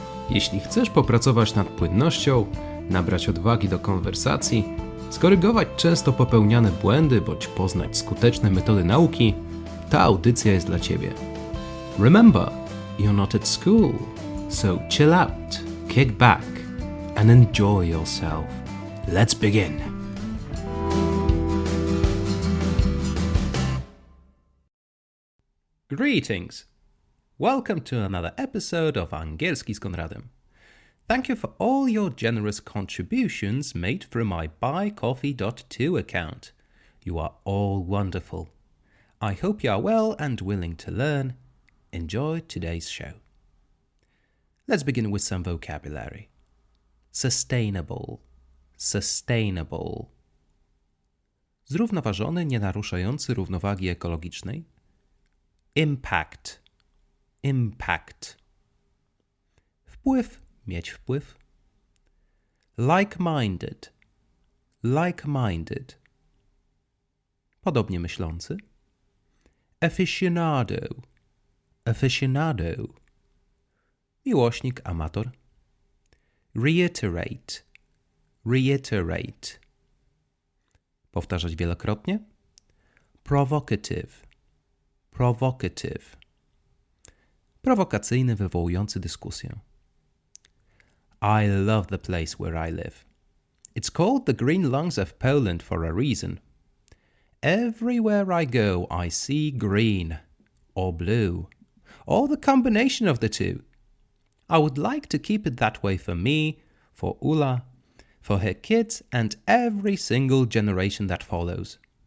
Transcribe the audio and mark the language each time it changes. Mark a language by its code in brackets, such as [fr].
[pl] Jeśli chcesz popracować nad płynnością, nabrać odwagi do konwersacji, skorygować często popełniane błędy bądź poznać skuteczne metody nauki, ta audycja jest dla Ciebie. [en] Remember, you're not at school, so chill out, kick back and enjoy yourself. Let's begin. Greetings. Welcome to another episode of Angielski z Konradem. Thank you for all your generous contributions made through my buycoffee.to account. You are all wonderful. I hope you are well and willing to learn. Enjoy today's show. Let's begin with some vocabulary. Sustainable. Sustainable. [pl] Zrównoważony, nie naruszający równowagi ekologicznej. Impact. Impact. Wpływ, mieć wpływ. [en] Like-minded. Like-minded. [pl] Podobnie myślący. [en] Aficionado. Aficionado. [pl] Miłośnik, amator. Reiterate. [en] Reiterate. [pl] Powtarzać wielokrotnie. Provocative. Provocative. Prowokacyjny, wywołujący dyskusję. [en] I love the place where I live. It's called the green lungs of Poland for a reason. Everywhere I go, I see green or blue, or the combination of the two. I would like to keep it that way for me, for Ula, for her kids, and every single generation that follows.